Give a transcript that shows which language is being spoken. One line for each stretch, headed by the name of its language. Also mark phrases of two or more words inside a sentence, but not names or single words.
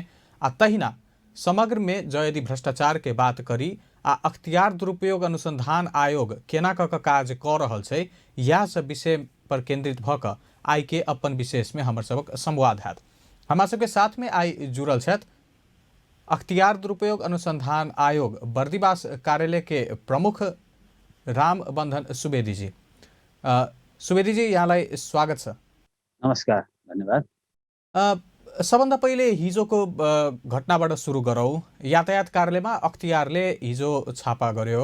Maithili: आ तहिना समग्र में जँ यदि भ्रष्टाचार के बात करी आ अख्तियार दुरुपयोग अनुसंधान आयोग केना कऽ कऽ काज कऽ रहल छै, इएह सब विषय पर केंद्रित भऽ कऽ आई के अपन विशेष में हमर सबक संवाद हैत। हमरा सबके साथ में आई जुड़ल छथि अख्तियार दुरुपयोग अनुसंधान आयोग बर्दिवास कार्यालय के प्रमुख रामबंधन सुवेदी जी।
Nepali: सुवेदी जी, यहाँलाई स्वागत छ। नमस्कार, धन्यवाद। सबभन्दा पहिले हिजोको घटनाबाट सुरु गरौँ। यातायात कार्यालयमा अख्तियारले हिजो छापा गर्यो।